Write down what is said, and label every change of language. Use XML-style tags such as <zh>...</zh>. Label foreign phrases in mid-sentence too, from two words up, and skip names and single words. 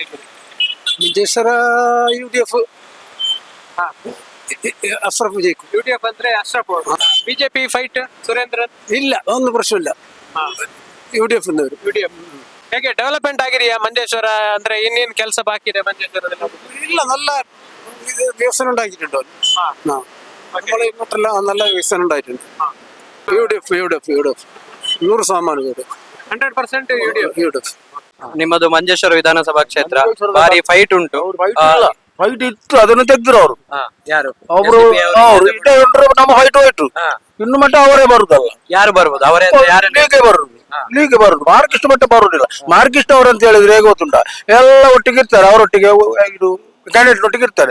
<kn>ಮಂಜೇಶ್ವರ UDF ಅಶ್ರಫ್ ವಿಜಯ್. UDF ಅಂದ್ರೆ ಅಶ್ರಫ್ ಅವರು. ಬಿಜೆಪಿ ಫೈಟ್ ಸುರೇಂದ್ರನ್? ಇಲ್ಲ, ಒಂದು ಪ್ರಶ್ನೆ ಇಲ್ಲ. UDF ಹೇಗೆ ಡೆವಲಪ್ಮೆಂಟ್ ಆಗಿದೆಯಾ ಮಂಜೇಶ್ವರ? ಅಂದ್ರೆ ಇನ್ನೇನ್ ಕೆಲಸ ಬಾಕಿ ಇದೆ ಮಂಜೇಶ್ವರದಲ್ಲಿ? ಇಲ್ಲ,</kn> <ml>നല്ല വികസനം ഉണ്ടാക്കിയിട്ടുണ്ട്. നമ്മളെ ഇങ്ങോട്ടെല്ലാം നല്ല വികസനം ഉണ്ടായിട്ടുണ്ട്. UDF 100% UDF. 100% UDF.</ml> <kn>ನಿಮ್ಮದು ಮಂಜೇಶ್ವರ ವಿಧಾನಸಭಾ ಕ್ಷೇತ್ರ ಭಾರಿ ಫೈಟ್ ಉಂಟು. ಫೈಟ್ ಇತ್ತು, ಅದನ್ನು ತೆಗೆದ್ರು ಅವರು. ಯಾರು ಅವರು ನಮ್ಮ ಫೈಟ್ ಹೋಯ್ತು. ಇನ್ನು ಮಟ್ಟ ಅವರೇ ಬರುದಲ್ಲ. ಯಾರು ಬರ್ಬೋದು? ಅವರೇ ಲೀಗೆ ಬರುದು ಮಾರ್ಕಿಸ್ಟ್ ಮಟ್ಟ ಬರುದಿಲ್ಲ. ಮಾರ್ಕಿಸ್ಟ್ ಅವರು ಅಂತ ಹೇಳಿದ್ರೆ ಹೇಗೆ ಗೊತ್ತುಂಟ, ಎಲ್ಲ ಒಟ್ಟಿಗೆ ಇರ್ತಾರೆ, ಅವರೊಟ್ಟಿಗೆ ಇದು ಕ್ಯಾಂಡಿಡೇಟ್ ಒಟ್ಟಿಗೆ ಇರ್ತಾರೆ.</kn>